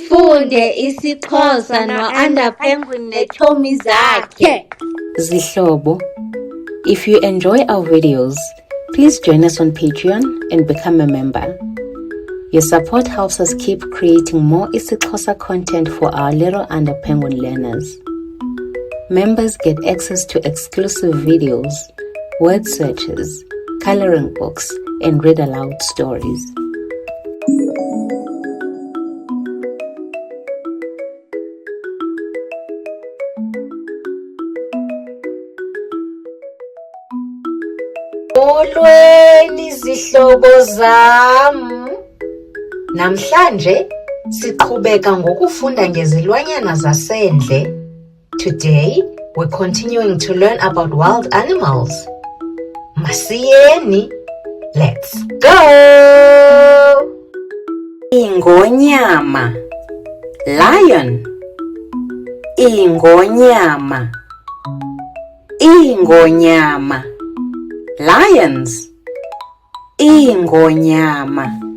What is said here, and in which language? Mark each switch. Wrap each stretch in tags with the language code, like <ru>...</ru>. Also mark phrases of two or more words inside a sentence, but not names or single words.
<xh>Sifunde isiXhosa no-Under Penguin nechomi zakhe. Zihlobo,</xh> <en>if you enjoy our videos, please join us on Patreon and become a member. Your support helps us keep creating more isiXhosa content for our little Under Penguin learners. Members get access to exclusive videos, word searches, coloring books, and read aloud stories.</en> <xh>Molweni zihlobo zam. Namhlanje siqhubeka ngokufunda ngezilwanyana zasendle.</xh> <en>Today we're continuing to learn about wild animals.</en> <xh>Masiyeni.</xh> <en>Let's go.</en> <xh>Ingonyama, lion. Ingonyama, ingonyama, lions. Ingonyama.</xh>